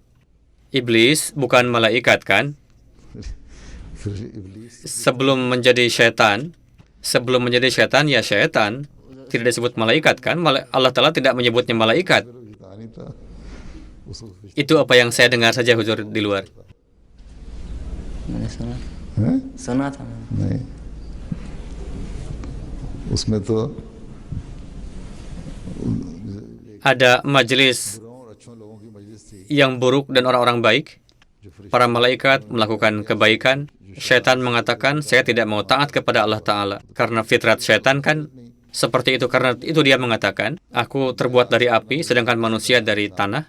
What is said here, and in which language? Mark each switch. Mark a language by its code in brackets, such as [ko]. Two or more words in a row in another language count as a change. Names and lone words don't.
[id] Iblis bukan malaikat kan? Sebelum menjadi syaitan ya syaitan, tidak disebut malaikat kan? Allah Ta'ala tidak menyebutnya malaikat. Itu apa yang saya dengar saja Huzur di luar. [ur] نہیں اس میں تو [id] ada majelis yang buruk dan orang-orang baik. Para malaikat melakukan kebaikan. Syaitan mengatakan, saya tidak mau taat kepada Allah Ta'ala. Karena fitrat syaitan kan seperti itu. Karena itu dia mengatakan, aku terbuat dari api, sedangkan manusia dari tanah.